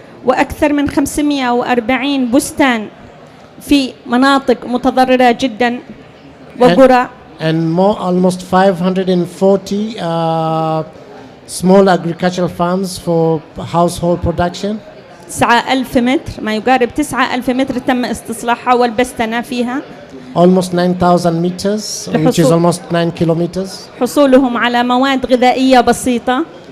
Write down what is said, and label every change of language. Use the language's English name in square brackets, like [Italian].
[Arabic] وأكثر من 540 بستان في مناطق متضررة جدا وقرى. [English] And almost 540 small agricultural farms for household production. [Arabic] 9,000 متر، ما يقارب 9,000 متر تم استصلاحها والبستنة فيها. [English] Almost 9,000 meters, which is almost 9 kilometers. [Arabic] حصولهم على مواد غذائية بسيطة.